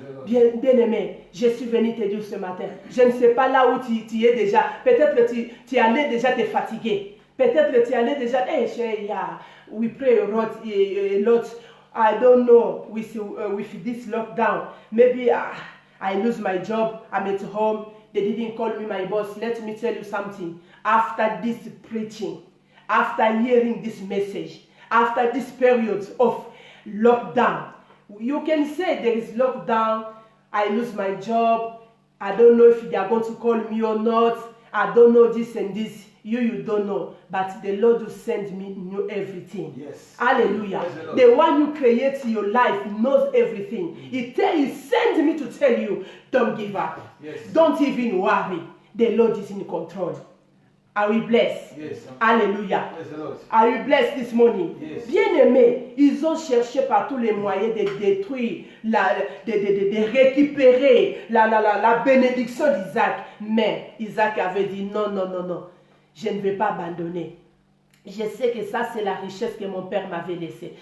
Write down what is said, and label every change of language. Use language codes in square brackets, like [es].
[fr] Bien aimé, je suis venu te dire ce matin. Je ne sais pas là où tu es déjà. Peut-être que tu allais déjà te fatiguer. Peut-être que tu allais déjà. [en] We pray a lot. I don't know with this lockdown. Maybe I lose my job. I'm at home. They didn't call me my boss. Let me tell you something. After this preaching, after hearing this message, after this period of lockdown, you can say there is lockdown, I lose my job, I don't know if they are going to call me or not. I don't know this and this. You don't know. But the Lord will send me know everything. Yes. Hallelujah. Yes, the one who creates your life knows everything. He sends me to tell you, don't give up. Yes. Don't even worry. The Lord is in control. Are we blessed? Yes. [fr] Alléluia. [en] Yes, Lord. Are we blessed this morning? Yes. [fr] Bien-aimés, ils ont cherché par tous les moyens de détruire, de récupérer la bénédiction d'Isaac. Mais Isaac avait dit non, non, non, non. Je ne vais pas abandonner. Je sais que ça, c'est la richesse que mon père m'avait laissée.